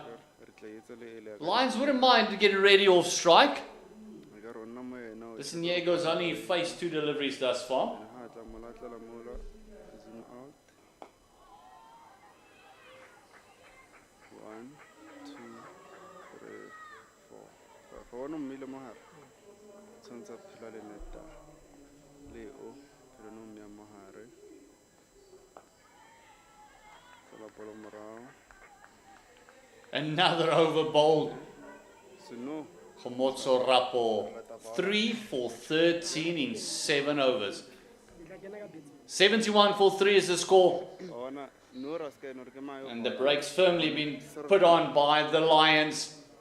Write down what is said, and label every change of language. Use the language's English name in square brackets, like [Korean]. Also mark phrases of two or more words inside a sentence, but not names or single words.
[English] Lions wouldn't mind getting ready off strike. This Niego's only faced 2 deliveries thus far. 1, 2, 3, 4, 5. [Tswana] Go no mmile mo hare. Tshwantse phela le neta. Leo, phela no mmia mo hare. Tsala bolo morao. [English] Another over bowled. Sino. Khomotso Rapo. 3 for 13 in 7 overs. 71 for 3 is the score. And the break's firmly been put on by the Lions.